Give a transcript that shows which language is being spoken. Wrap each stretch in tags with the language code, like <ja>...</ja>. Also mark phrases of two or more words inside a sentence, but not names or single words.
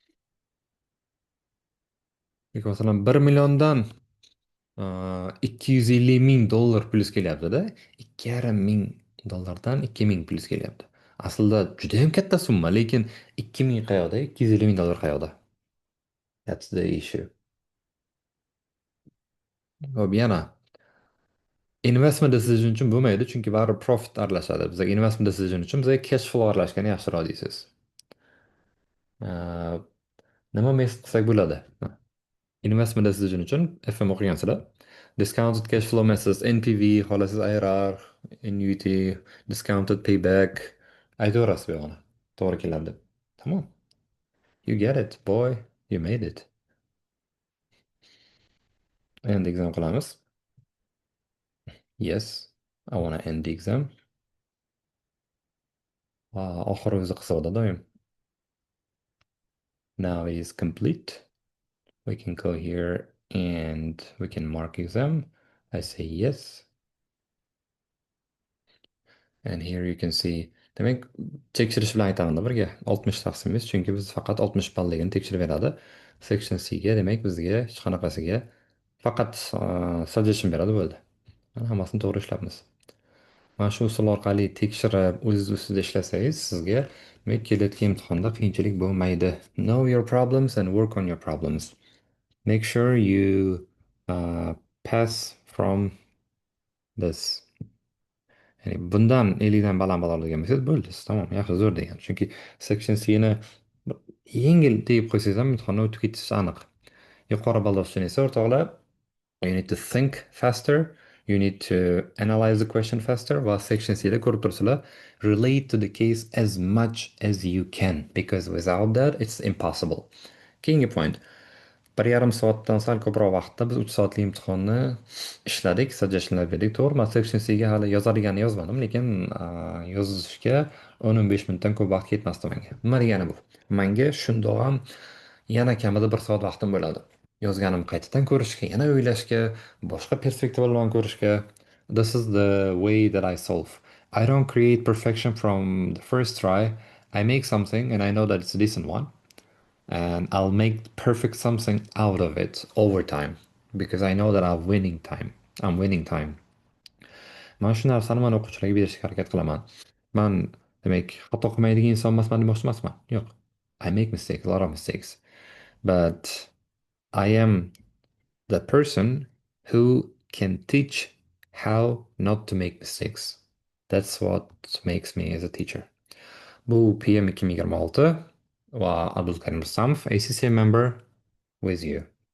<uz>Yoki masalan 1 milliondan 250 ming dollar plyus kelyapti-da, 2,5 ming dollardan 2 ming plyus kelyapti. Aslida juda ham katta summa, lekin 2 ming qayoqda, 250 ming dollar qayoqda?</uz> <en>That's the issue.</en> <uz>Hop, yana</uz> <en>investment decision</en> <uz>uchun bo'lmaydi, chunki baribir profit aralashadi. Bizga</uz> <en>investment decision</en> <uz>uchun bizga</uz> <en>cash flow</en> <uz>aralashgani yaxshiroq deysiz. Uh, Nima mes qilsak bo'ladi?</uz> <en>Investment decision</en> <uz>uchun FM o'qigansizlar.</uz> <en>Discounted cash flow methods, NPV, xolasiz IRR, annuity, discounted payback.</en> <uz>Aytaverasiz bu yoqni. To'g'ri keladi deb. Tamam.</uz> <en>You get it, boy. You made it.</en> <uz>Endi exam qilamiz.</uz> <en>Yes, I wanna end the exam.</en> <uz>Oxiri o'zi qisqada doim.</uz> <en>Now it is complete. We can go here and we can mark exam. I say yes. And here you can see.</en> <uz>Demek tekshirish bilan aytamanda birga 60 taqsimimiz, chunki biz faqat 60 balligini tekshirib beradi. Section C ga demak bizga hech qanaqasiga faqat suggestion beradi bo'ldi. Mana hammasini to'g'ri ishlabmiz. Mana shu usul orqali tekshirib, o'zingiz ustida ishlasangiz, sizga demak kelayotgan imtihonda qiyinchilik bo'lmaydi.</uz> <en>Know your problems and work on your problems. Make sure you pass from this.</en> <uz>Ya'ni bundan 50 dan baland balo olgan bo'lsangiz bo'ldi, siz tamom, yaxshi, zo'r degan. Chunki section C ni yengil deb qo'ysangiz ham imtihondan o'tib ketish aniq. Yuqori balo uchun esa o'rtoqlar,</uz> <en>you need to think faster, you need to analyze the question faster</en> <uz>va section C da ko'rib turibsizlar,</uz> <en>relate to the case as much as you can because without that it's impossible.</en> <uz>Keyingi point. 1,5 soatdan sal ko'proq vaqtda biz 3 soatli imtihonni ishladik, suggestionlar berdik. To'g'ri, man section C ga hali yozadiganini yozmadim, lekin yozishga 10-15 minutdan ko'p vaqt ketmasdi menga. Nima degani bu? Menga shundoq ham yana kamida 1 soat vaqtim bo'ladi. Yozganim qaytadan ko'rishga, yana o'ylashga, boshqa perspektiva bilan ko'rishga.</uz> <en>This is the way that I solve. I don't create perfection from the first try. I make something and I know that it's a decent one. And I'll make perfect something out of it over time because I know that I'm winning time. I'm winning time.</en> <uz>Mana shu narsani man o'quvchilarga berishga harakat qilaman. Man demak xato qilmaydigan inson emasman demoqchi emasman. Yo'q.</uz> <en>I make mistakes, a lot of mistakes. But I am the person who can teach how not to make mistakes. That's what makes me as a teacher.</en> <uz>Bu PM 2026 va Abdulkarim Rustamov,</uz> <en>ACCA member with you.</en>